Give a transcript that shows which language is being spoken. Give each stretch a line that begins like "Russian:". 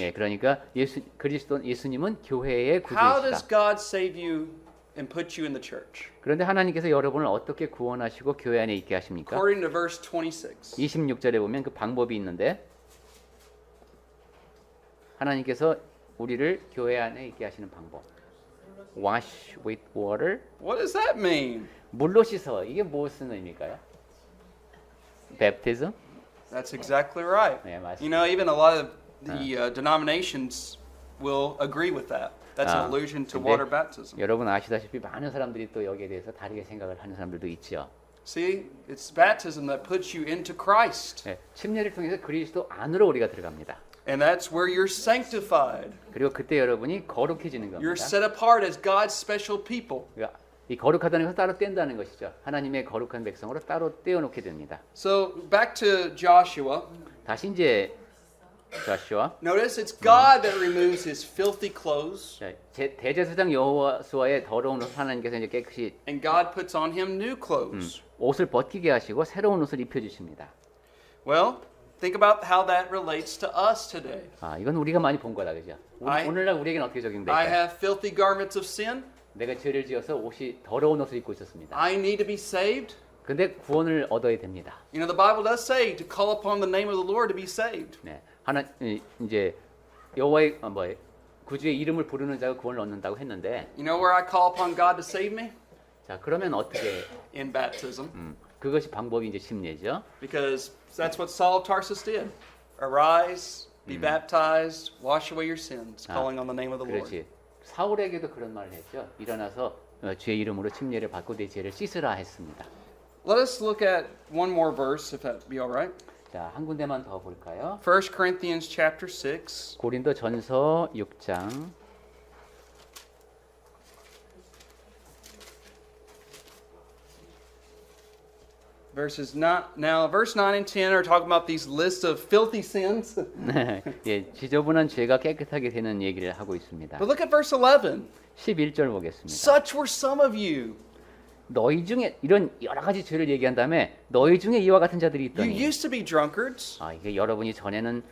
Korean: 예, 그러니까 예수님은 교회의
English: How does
Korean: 구주이시다.
English: God save you and put you in the church?
Korean: 그런데 하나님께서 여러분을 어떻게 구원하시고 교회 안에 있게 하십니까?
English: According to verse 26.
Korean: 26절에 보면 그 방법이 있는데 하나님께서 우리를 교회 안에 있게 하시는 방법.
English: wash with water. What does that mean?
Korean: 물로 씻어. 이게 무슨 의미일까요? baptism?
English: That's exactly right.
Korean: 네, 맞습니다.
English: You know, even a lot of the denominations will agree with that. That's an allusion to
Korean: 근데
English: water baptism.
Korean: 여러분 아시다시피 많은 사람들이 또 여기에 대해서 다르게 생각을 하는 사람들도 있죠.
English: See, it's baptism that puts you into Christ.
Korean: 네, 침례를 통해서 그리스도 안으로 우리가 들어갑니다.
English: And that's where you're sanctified.
Korean: 그리고 그때 여러분이 거룩해지는 겁니다.
English: You're set apart as God's special people.
Korean: 그러니까 이 거룩하다는 것은 따로 뗀다는 것이죠. 하나님의 거룩한 백성으로 따로 떼어놓게 됩니다.
English: So back to Joshua.
Korean: 다시 이제 조슈아.
English: Notice it's God that removes his filthy clothes,
Korean: 대제사장 여호수아의 더러운 옷 하나님께서 이제 깨끗이
English: and God puts on him new clothes.
Korean: 옷을 벗기게 하시고 새로운 옷을 입혀 주십니다.
English: Well, think about how that relates to us today.
Korean: 아, 이건 우리가 많이 본 거다, 그죠? 오늘날 우리에게는 어떻게
English: I
Korean: 적용될까요?
English: have filthy garments of sin.
Korean: 내가 죄를 지어서 옷이 더러운 옷을 입고 있었습니다.
English: I need to be saved.
Korean: 근데 구원을 얻어야 됩니다.
English: You know, the Bible does say to call upon the name of the Lord to be saved.
Korean: 네, 이제 여호와의 구주의 이름을 부르는 자가 구원을 얻는다고 했는데,
English: You know where I call upon God to save me?
Korean: 자 그러면 어떻게?
English: In baptism.
Korean: 그것이 방법이 이제 침례죠.
English: Because that's what Saul of Tarsus did. Arise, be baptized, wash away your sins, calling on the name of the Lord.
Korean: 그렇지. 사울에게도 그런 말을 했죠. 일어나서 주의 이름으로 침례를 받고 내 죄를 씻으라 했습니다.
English: Let us look at one more verse, if that be all right.
Korean: 자, 한 군데만 더 볼까요?
English: 1 Corinthians chapter 6.
Korean: 고린도 전서 6장
English: Verse 9 and 10 are talking about these lists of filthy sins.
Korean: 예, 지저분한 죄가 깨끗하게 되는 얘기를 하고 있습니다.
English: But look at verse 11.
Korean: 11절 보겠습니다.
English: Such were some of you.
Korean: 너희 중에 이런 여러 가지 죄를 얘기한 다음에 너희 중에 이와 같은 자들이
English: You
Korean: 있더니
English: used to be drunkards.
Korean: 아, 이게 여러분이 전에는